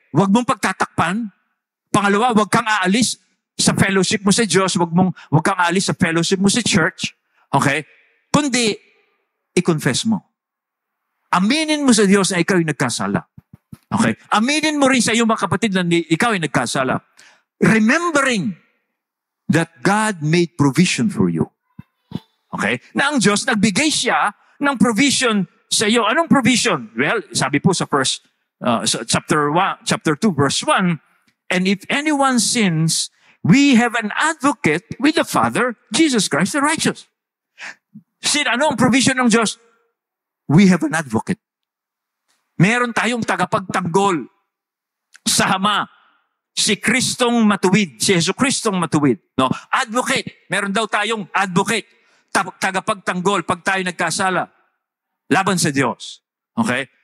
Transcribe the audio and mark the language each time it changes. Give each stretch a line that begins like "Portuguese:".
Filipino: Wag mong pagtatakpan. Pangalawa, wag kang aalis sa fellowship mo sa Diyos. Wag kang aalis sa fellowship mo sa church. Okay? Kundi, i-confess mo. Aminin mo sa Diyos na ikaw ay nagkasala. Okay? Aminin mo rin sa iyong mga kapatid na ikaw ay nagkasala.
English: Remembering that God made provision for you. Okay?
Filipino: Na ang Diyos, nagbigay siya ng provision sa iyo. Anong provision?
English: Well,
Filipino: sabi po sa
English: chapter 2, verse 1, and if anyone sins, we have an advocate with the Father, Jesus Christ the righteous.
Filipino: Ano ang provision ng Diyos?
English: We have an advocate.
Filipino: Meron tayong tagapagtanggol sa Ama. Si Kristong matuwid. Si Yesu Kristong matuwid. No? Advocate. Meron daw tayong advocate. Tagapagtanggol pag tayo nagkasala. Laban sa Diyos. Okay?